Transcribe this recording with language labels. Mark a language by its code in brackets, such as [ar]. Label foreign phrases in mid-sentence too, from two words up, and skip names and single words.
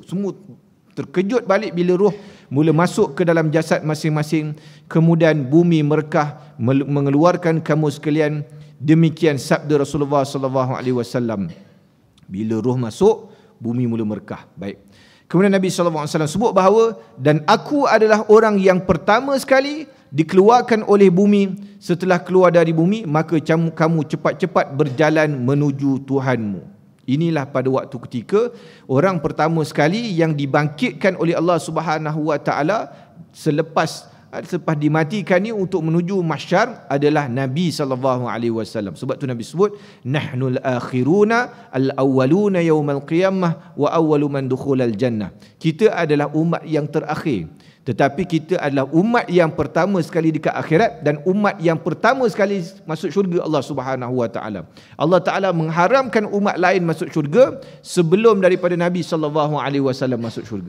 [ms] Semua terkejut balik bila roh mula masuk ke dalam jasad masing-masing. Kemudian bumi merekah mengeluarkan kamu sekalian. Demikian sabda Rasulullah SAW. Bila roh masuk, bumi mula merekah. Baik. Kemudian Nabi SAW sebut bahawa, dan aku adalah orang yang pertama sekali dikeluarkan oleh bumi. Setelah keluar dari bumi, maka kamu cepat-cepat berjalan menuju Tuhanmu. Inilah pada waktu ketika orang pertama sekali yang dibangkitkan oleh Allah [ar] سبحانه وتعالى [ms] selepas dimatikan ni untuk menuju mahsyar adalah Nabi SAW. Sebab tu Nabi sebut, [ar] نحن الآخرون الأولون يوم القيامة وأول من دخول الجنة. [ms] Kita adalah umat yang terakhir, tetapi kita adalah umat yang pertama sekali dekat akhirat dan umat yang pertama sekali masuk syurga Allah [ar] سبحانه وتعالى. [ms] Allah Ta'ala mengharamkan umat lain masuk syurga sebelum daripada Nabi SAW masuk syurga.